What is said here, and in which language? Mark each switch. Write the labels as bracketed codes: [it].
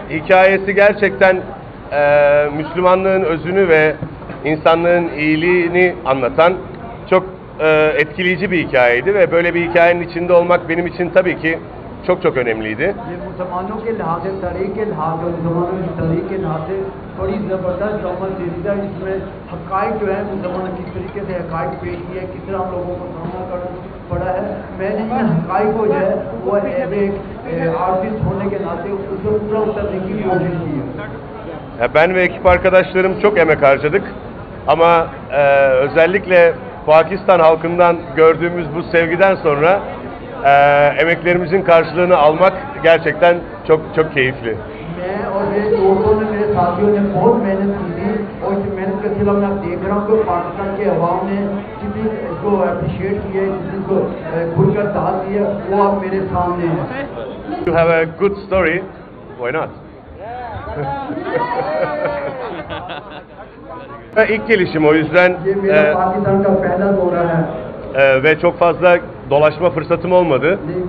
[tr] Hikayesi gerçekten Müslümanlığın özünü ve insanlığın iyiliğini anlatan çok etkileyici bir hikayeydi ve böyle bir hikayenin içinde olmak benim için tabii ki çok önemliydi. [hi] ये मुसलमानों के लिहाज से, तारीख के लिहाज से, मुसलमानों की तारीख के लिहाज से बड़ी ज़बरदस्त ड्रामा सीरीज है, जिसमें हक़ाइक़ जो है मुसलमानों किस तरीके से हक़ाइक़ पेश किए हैं, किस तरह हम लोगों को सामना करना पड़ा है। मैंने इन हक़ाइक़ को जो है वो एक आर्टिस्ट होने के नाते उसको पूरा उतरने की कोशिश की है। [tr] Ben ve ekip arkadaşlarım çok emek harcadık ama özellikle Pakistan halkından gördüğümüz bu sevgiden sonra emeklerimizin karşılığını almak gerçekten çok keyifli. [hi] मैं और मेरे दोस्तों ने, मेरे साथियों ने बहुत मेहनत की थी और इस मेहनत के सिलसिले में देख रहा हूँ कि पाकिस्तान के अवाम ने किसी को अप्रिशिएट किया, किसी को खुलकर साथ दिया, वो अब मेरे सामने है। [en] You have a good story, why not? [tr] İlk gelişim o yüzden [hi] ये मेरा पाकिस्तान का पहला दौरा है। [tr] Ve çok fazla dolaşma fırsatım olmadı.